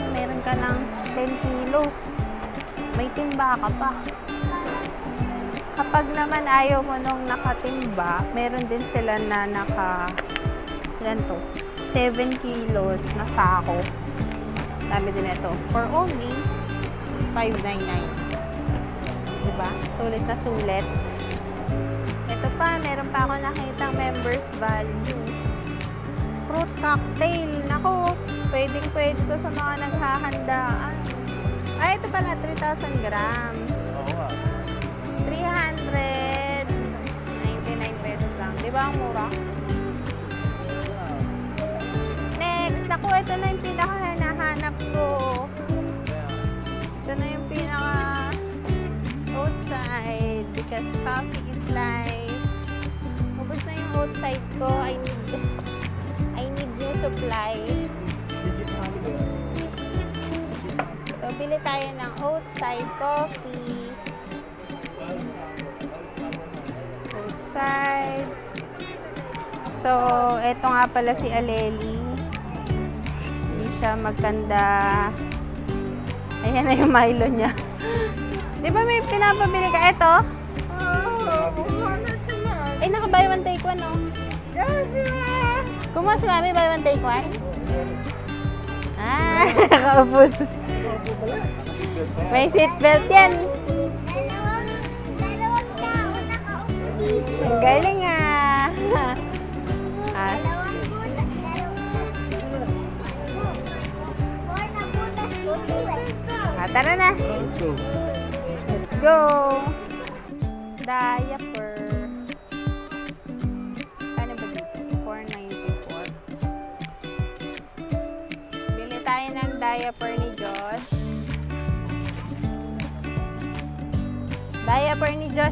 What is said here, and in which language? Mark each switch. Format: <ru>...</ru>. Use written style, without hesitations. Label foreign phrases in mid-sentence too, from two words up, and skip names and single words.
<tl>Meron ka ng 10 kilos. May timba ka pa. Kapag naman ayaw mo nung nakatimba, meron din sila na ilan to? 7 kilos na sako. Dami din ito.</tl> <en>For only 599.</en> <tl>Diba? Sulit na sulit. Ito pa, meron pa ako nakitang</tl> <en>members value. Fruit cocktail.</en> <tl>Naku, pwedeng-pwede to sa mga naghahandaan. Ay, ito pala, 3,000 grams. Oo nga. 399 pesos lang. Diba ang mura? Next, naku, ito na yung pinaka-hanahanap ko. Ito na yung pinaka-outside</tl> <en>because coffee is life.</en> <tl>Ubus na yung outside ko.</tl> <en>I need supply.</en> <tl>Legit honey ba yan? So, bili tayo ng outside coffee. Outside. So, eto nga pala si Aleli. Hindi siya magkanda. Ayan na yung Milo niya. Di ba may pinapabili ka? Eto? Eh, naka-</tl> <en>buy one take one,</en> <tl>no? Kumuha si Mami,</tl> <en>buy one take one?</en> <tl>Ah, nakaubos. May seatbelt yan. Dalawang tao nakaupo. Ang galing ah. Ah, Dalawang butas. Four na butas dito eh. tara na.</tl> <en>Let's go. Let's go.</en> <tl>Diaper. Ano ba dito? 494. Bili tayo ng diaper ni Josh. Diaper ni Josh.</tl>